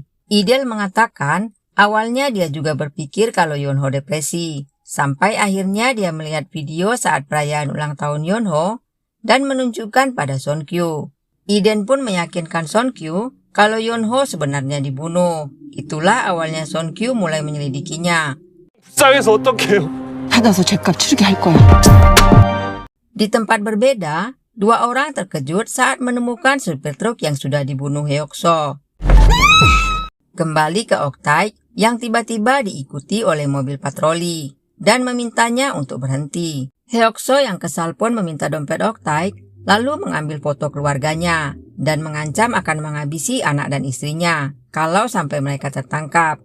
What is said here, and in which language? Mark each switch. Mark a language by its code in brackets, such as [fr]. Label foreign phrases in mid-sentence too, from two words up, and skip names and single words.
[id] Idel mengatakan awalnya dia juga berpikir kalau Yeonho depresi. Sampai akhirnya dia melihat video saat perayaan ulang tahun Yeonho dan menunjukkan pada Seon-kyu. Iden pun meyakinkan Seon-kyu kalau Yeonho sebenarnya dibunuh. Itulah awalnya Seon-kyu mulai menyelidikinya. [ko] 불쌍해서 어떡해요? 받아서 죗값 치르게 할 거야. [id] Di tempat berbeda, dua orang terkejut saat menemukan supir truk yang sudah dibunuh Hyuk-soo. Kembali ke Ok-taek yang tiba-tiba diikuti oleh mobil patroli dan memintanya untuk berhenti. Hyuk-soo yang kesal pun meminta dompet Ok-taek, lalu mengambil foto keluarganya dan mengancam akan menghabisi anak dan istrinya kalau sampai mereka tertangkap.